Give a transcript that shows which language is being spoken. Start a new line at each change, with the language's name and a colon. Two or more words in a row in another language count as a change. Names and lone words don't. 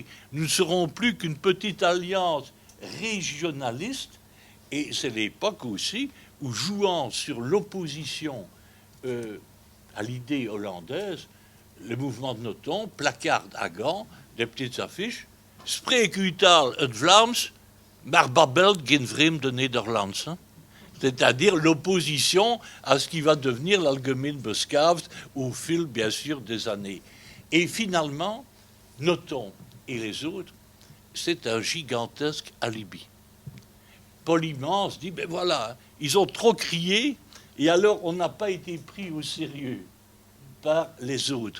French: Nous ne serons plus qu'une petite alliance régionaliste, et c'est l'époque aussi où, jouant sur l'opposition à l'idée hollandaise, le mouvement de Nothomb placarde à Gand des petites affiches.
Dutch: Spreek u taal het Vlaams, maar babbelt geen vreemde Nederlands.
French: C'est-à-dire l'opposition à ce qui va devenir l'
Dutch: Algemeen Beschavd
French: au fil, bien sûr, des années. Et finalement, Nothomb et les autres, c'est un gigantesque alibi. Paul Immense dit, ben voilà, ils ont trop crié, et alors on n'a pas été pris au sérieux par les autres.